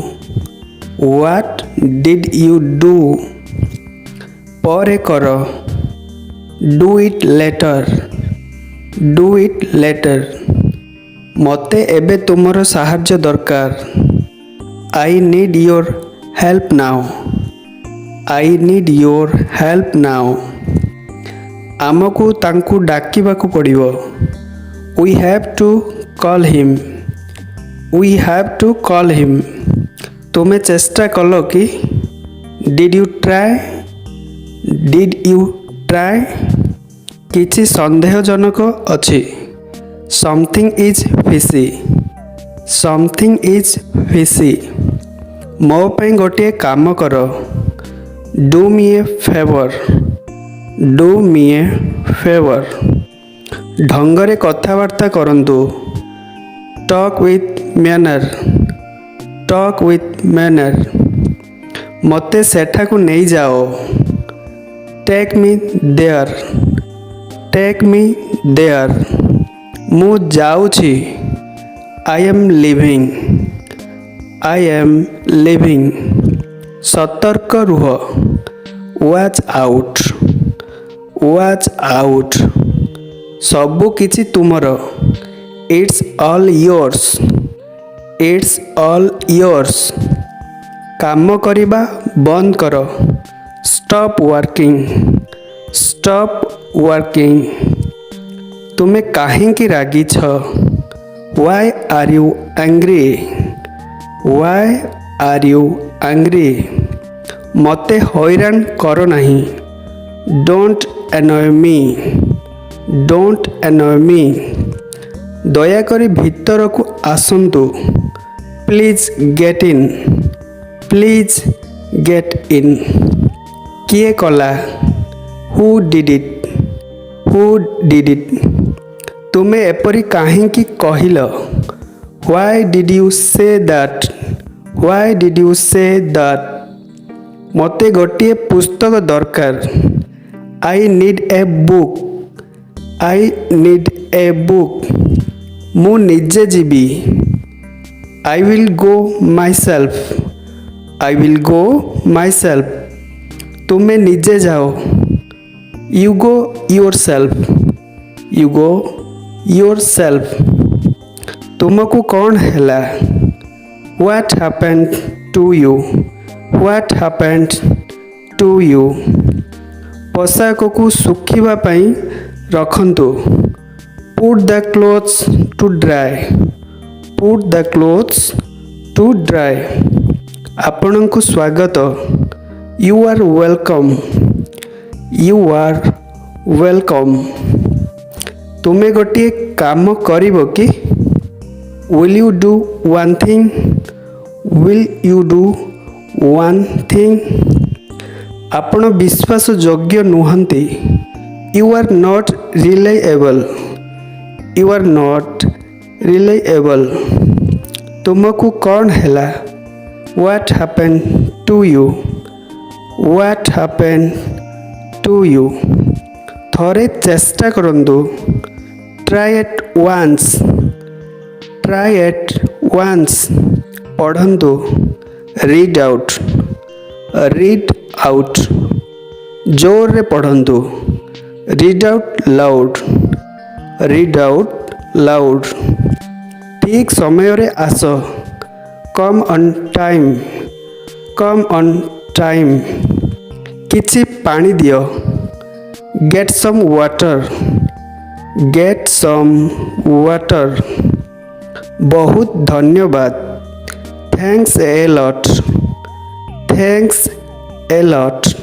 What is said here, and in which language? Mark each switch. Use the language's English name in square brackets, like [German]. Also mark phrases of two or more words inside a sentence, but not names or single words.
[English] What did you do? [Odia] ପରେ କର। [English] do it later। do it later। [Odia] ମୋତେ ଏବେ ତୁମର ସାହାଯ୍ୟ ଦରକାର। [English] I need your help now। I need your help now। [Odia] ଆମକୁ ତାଙ୍କୁ ଡାକିବାକୁ ପଡ଼ିବ। [English] We have to call him। We have to call him। [Odia] ତୁମେ ଚେଷ୍ଟା କଲ କି? [English] Did you try? Did you try? [Odia] କିଛି ସନ୍ଦେହଜନକ ଅଛି। [English] something is fishy। something is fishy। [Odia] ମୋ ପାଇଁ ଗୋଟିଏ କାମ କର। [English] do me a favor। do me a favor। [Odia] ଢଙ୍ଗରେ କଥାବାର୍ତ୍ତା କରନ୍ତୁ। [English] talk with manner। talk with manner। [Odia] ମୋତେ ସେଠାକୁ ନେଇଯାଅ। [English] take me there। take me there। [Odia] ମୁଁ ଯାଉଛି। [English] I am leaving। I am leaving। [Odia] ସତର୍କ ରୁହ। [English] watch out। watch out। [Odia] ସବୁ କିଛି ତୁମର। [English] it's all yours। it's all yours। [Odia] କାମ କରିବା ବନ୍ଦ କର। [English] stop working। stop working। [Odia] ତୁମେ କାହିଁକି ରାଗିଛ? [English] why are you angry? why are you angry? [Odia] ମୋତେ ହଇରାଣ କର ନାହିଁ। [English] don't annoy me। don't annoy me। [Odia] ଦୟାକରି ଭିତରକୁ ଆସନ୍ତୁ। [English] please get in। please get in। [Odia] କିଏ କଲା? [English] who did it? who did it? [Odia] ତୁମେ ଏପରି କାହିଁକି କହିଲ? [English] why did you say that? why did you say that? [Odia] ମୋତେ ଗୋଟିଏ ପୁସ୍ତକ ଦରକାର। [English] I need a book। I need a book। [Odia] ମୁଁ ନିଜେ ଯିବି। [English] I will go myself। I will go myself। [Odia] ତୁମେ ନିଜେ ଯାଅ। [English] You go yourself। You go yourself। [Odia] ତୁମକୁ କ'ଣ ହେଲା? [English] What happened to you? What happened to you? [Odia] ପୋଷାକକୁ ଶୁଖିବା ପାଇଁ ରଖନ୍ତୁ। [English] Put the clothes to dry। Put the clothes to dry। [Odia] ଆପଣଙ୍କୁ ସ୍ୱାଗତ। [English] You are welcome। You are welcome। [Odia] ତୁମେ ଗୋଟିଏ କାମ କରିବ କି? [English] Will you do one thing? Will you do one thing? [Odia] ଆପଣ ବିଶ୍ୱାସଯୋଗ୍ୟ ନୁହନ୍ତି। [English] You are not reliable। You are not reliable। [Odia] ତୁମକୁ କ'ଣ ହେଲା? [English] What happened to you? What happened to you? [Odia] ଥରେ ଚେଷ୍ଟା କରନ୍ତୁ। [English] Try it once. Try it once. ପଢ଼ନ୍ତୁ। Read out. Read out. [Odia] ଜୋରରେ ପଢ଼ନ୍ତୁ। [English] Read out loud. Read out loud. [Odia] ଠିକ୍ ସମୟରେ ଆସ। [English] Come on time. Come on time. [Odia] କିଛି ପାଣି ଦିଅ। [English] Get some water. Get some water. [Odia] ବହୁତ ଧନ୍ୟବାଦ। [English] Thanks a lot. Thanks a lot.